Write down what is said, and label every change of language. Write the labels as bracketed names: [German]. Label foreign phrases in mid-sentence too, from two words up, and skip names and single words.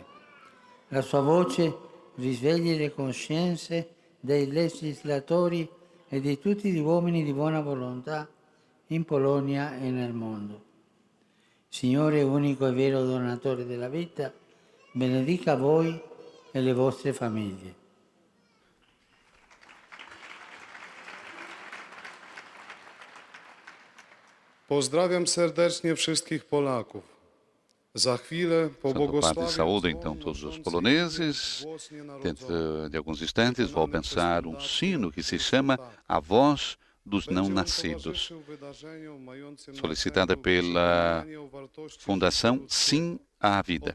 [Italian] La sua voce risvegli le coscienze dei legislatori e di tutti gli uomini di buona volontà in Polonia e nel mondo. Signore, unico e vero donatore della vita, benedica voi e le vostre famiglie. [Polish] Pozdrawiam serdecznie wszystkich Polaków. [Portuguese] Santo Padre saúda então todos os poloneses. Dentro de alguns instantes vou abençoar um sino que se chama A Voz dos Não Nascidos, solicitada pela Fundação Sim à Vida.